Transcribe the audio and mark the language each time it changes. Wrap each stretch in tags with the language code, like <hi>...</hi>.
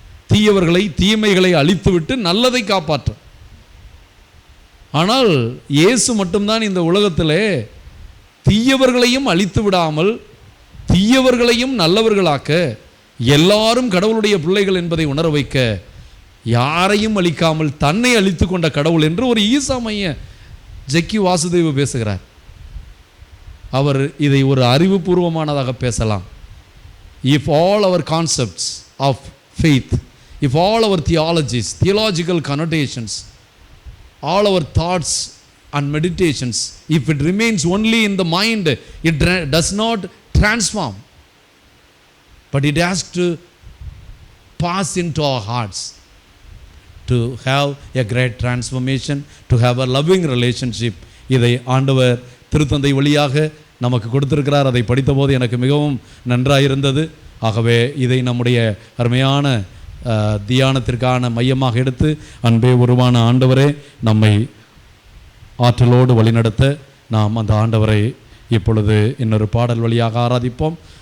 <ta>தீயவர்களை, தீமைகளை அழித்துவிட்டு நல்லதை காப்பாற்ற. ஆனால் இயேசு மட்டும்தான் இந்த உலகத்திலே தீயவர்களையும் அழித்து விடாமல் தீயவர்களையும் நல்லவர்களாக்க, எல்லாரும் கடவுளுடைய பிள்ளைகள் என்பதை உணர வைக்க, யாரையும் அழிக்காமல் தன்னை அழித்து கொண்ட கடவுள் என்று ஒரு ஈசா மைய ஜக்கி வாசுதேவ பேசுகிறார். அவர் இதை ஒரு அறிவுபூர்வமானதாக பேசலாம்.</ta> <en>If all our concepts of faith, if all our theologies, theological connotations, all our thoughts and meditations, if it remains only in the mind, it does not transform, but it has to pass into our hearts to have a great transformation, to have a loving relationship.</en> <ta>இதை ஆண்டவர் திருத்தந்தை வழியாக நமக்கு கொடுத்திருக்கிறார். அதை படித்தபோது எனக்கு மிகவும் நன்றாயிருந்தது. ஆகவே இதை நம்முடைய அருமையான தியானத்திற்கான மையமாக எடுத்து, அன்பே உருவான ஆண்டவரே, நம்மை ஆற்றலோடு வழிநடத்த நாம் அந்த ஆண்டவரை இப்பொழுது இன்னொரு பாடல் வழியாக ஆராதிப்போம்.</ta>